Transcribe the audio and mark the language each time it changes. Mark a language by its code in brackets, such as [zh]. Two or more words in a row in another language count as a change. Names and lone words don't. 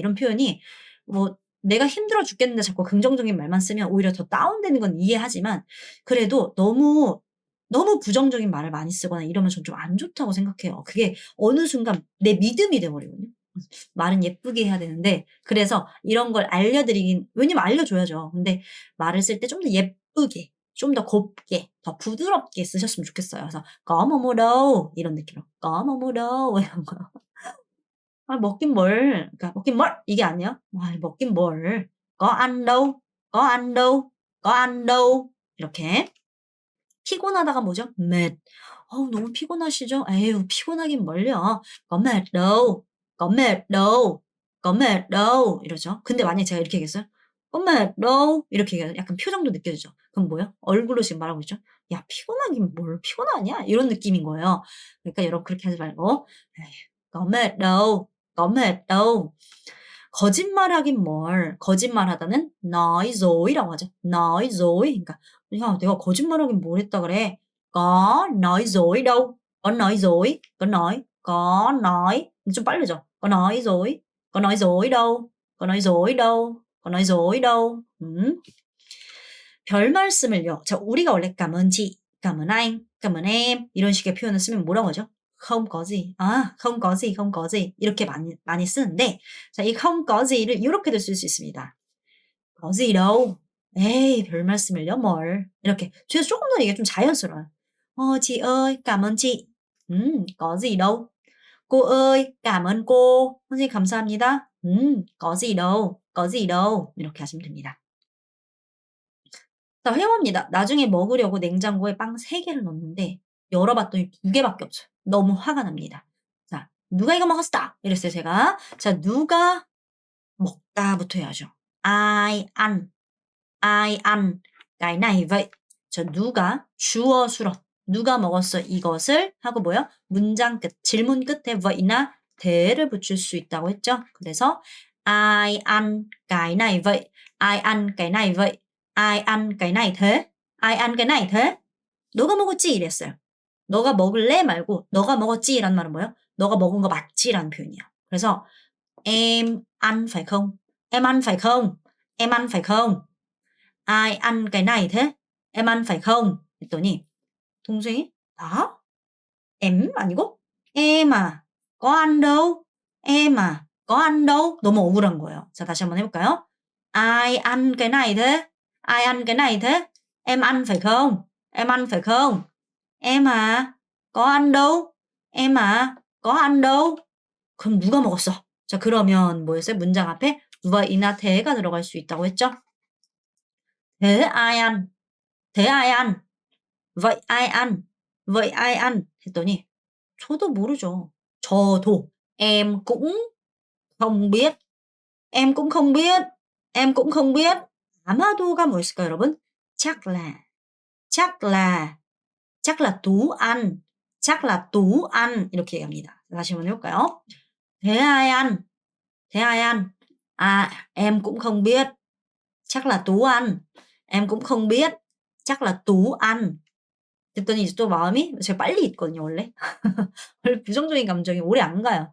[ko] 이런 표현이 뭐 내가 힘들어 죽겠는데 자꾸 긍정적인 말만 쓰면 오히려 더 다운되는 건 이해하지만 그래도 너무 부정적인 말을 많이 쓰거나 이러면 전 좀 안 좋다고 생각해요. 그게 어느 순간 내 믿음이 돼 버리거든요. 말은 예쁘게 해야 되는데 그래서 이런 걸 알려드리긴 왜냐면 알려줘야죠. 근데 말을 쓸 때 좀 더 예쁘게 좀 더 곱게 더 부드럽게 쓰셨으면 좋겠어요. [vi] 그래서 "Có mô đâu." [ko] 이런 느낌으로 [vi] "Có mô đâu." [ko] 이런 거. "아 먹긴 뭘." 그러니까 "먹긴 뭘." 이게 아니에요. "아 먹긴 뭘. [vi] Có ăn đâu. Có ăn đâu. Có ăn đâu." [ko] 이렇게. 피곤하다가 뭐죠? mệt. 어우 너무 피곤하시죠? 에휴 피곤하긴 뭘요. [vi] có mệt đâu, có mệt đâu, có mệt đâu 이러죠. [ko] 근데 만약에 제가 이렇게 얘기했어요. [vi] có mệt đâu [ko] 이렇게 얘기해요. 약간 표정도 느껴지죠. 그럼 뭐예요? 얼굴로 지금 말하고 있죠. "야 피곤하긴 뭘 피곤하냐?" 이런 느낌인 거예요. 그러니까 여러분 그렇게 하지 말고 에휴 [vi] có mệt đâu, có mệt đâu. [ko] 거짓말하긴 뭘 거짓말하다는 [vi] nói dối [ko] 라고 하죠. [vi] nói dối [ko] 그러니까 "야 내가 거짓말하긴 뭘 했다 그래." [vi] "Có nói dối đâu." "Có nói dối." "Có nói." "Có nói." [ko] 좀 빠르죠. [vi] "Có nói dối." "Có nói dối đâu." "Có nói dối đâu." "Có nói dối đâu." [ko] 별 말씀을요. 자 우리가 원래 [vi] cảm ơn chị, cảm ơn anh, cảm ơn em [ko] 이런 식의 표현을 쓰면 뭐라고 하죠? [vi] không có gì. 아 không có gì, không có gì [ko] 이렇게 많이 쓰는데 자 이 [vi] không có zi를 [ko] 요렇게도 쓸 수 있습니다. [vi] "có gì đâu." [ko] "에이 별 말씀을요 뭘." 이렇게 그래서 쪼끔 더 이게 좀 자연스러워요. [vi] "chị ơi, cảm ơn chị." "có gì đâu." "cô ơi, cảm ơn cô." [ko] "선생님 감사합니다." [vi] "có gì đâu, có gì đâu." [ko] 이렇게 하시면 됩니다. 자 회화입니다. 나중에 먹으려고 냉장고에 빵 3 개를 넣었는데 열어 봤더니 2 개밖에 없어요. 너무 화가 납니다. 자 "누가 이거 먹었어?" 이랬어요 제가. 자 누가 먹다부터 해야죠. [vi] "Ai ăn, ai ăn cái này vậy?" [ko] 저 누가 주어 수로 "누가 먹었어 이것을?" 하고 뭐요? 문장 끝 질문 끝에 왜나 대를 붙일 수 있다고 했죠. [vi] 그래서 "Ai ăn cái này vậy? Ai ăn cái này vậy? Ai ăn cái này thế? Ai ăn cái này thế?" [ko] "너가 먹었지?" 이랬어요. "너가 먹을래?" 말고 "너가 먹었지?"라는 말은 뭐예요? "너가 먹은 거 맞지?"라는 표현이에요. [vi] 그래서 "Em ăn phải không? Em ăn phải không? Em ăn phải không? Ai ăn cái này thế? Em ăn phải không?" [ko] 했더니 동생이 "나? [vi] em 아니고 em à, có ăn đâu. Em à, có ăn đâu." [ko] 너무 억울한 거예요. 자 다시 한번 해 볼까요? [vi] "Ai ăn cái này thế? Ai ăn cái này thế? Em ăn phải không? Em ăn phải không? Em à, có ăn đâu. Em à, có ăn đâu." [ko] 그럼 누가 먹었어? 자 그러면 뭐였어요? 문장 앞에 왜이나 대가 들어갈 수 있다고 했죠? [vi] "Thế ai ăn? Thế ai ăn? Vậy ai ăn? Vậy ai ăn?" [ko] 했더니 "저도 모르죠." "저도." [vi] "Em cũng không biết." "Em cũng không biết." "Em cũng không biết." [ko] 아마도가 뭐였을까요, 여러분? [vi] "chắc là." "chắc là." "chắc là Tú ăn." "chắc là Tú ăn." [ko] 이렇게 얘기합니다. 다시 한번 해 볼까요? [vi] "Thế ai ăn? Thế ai ăn?" "À, em cũng không biết." "Chắc là Tú ăn." "Em cũng không biết." "chắc là Tú ăn." [ko] 그랬더니 이제 또 마음이 제가 빨리 잊거든요 원래. 원래 부정적인 감정이 오래 안 가요.